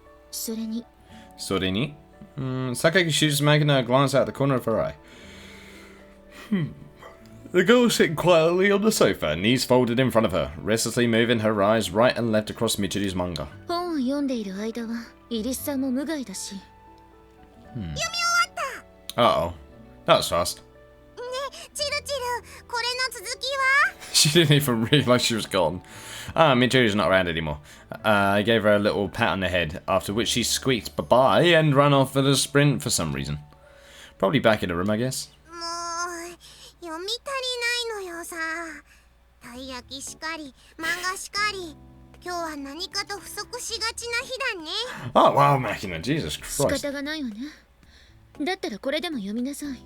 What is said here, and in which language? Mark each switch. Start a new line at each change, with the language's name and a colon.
Japanese: それに、
English: Sakaki shoots Makina a glance out the corner of her eye. The girl sitting quietly on the sofa, knees folded in front of her, restlessly moving her eyes right and left across Michiru's manga.
Japanese: 本を読んでいる間はイリスさんも無害だし。
English: Uh-oh. That was fast.
Japanese: ね、チルチル、これの続きは
English: She didn't even realize she was gone. Michiru's not around anymore. I gave her a little pat on the head, after which she squeaked bye-bye and ran off at a sprint for some reason. Probably back in the room, I guess.
Japanese: もう読み足りないのよさ。たい焼きしかり、漫画しかり。今日は何かと不足しがちな日だね。
English: Oh, wow, Makina, Jesus
Japanese: 仕
English: Christ.
Japanese: 方がないわね。だったらこれでも読みなさい。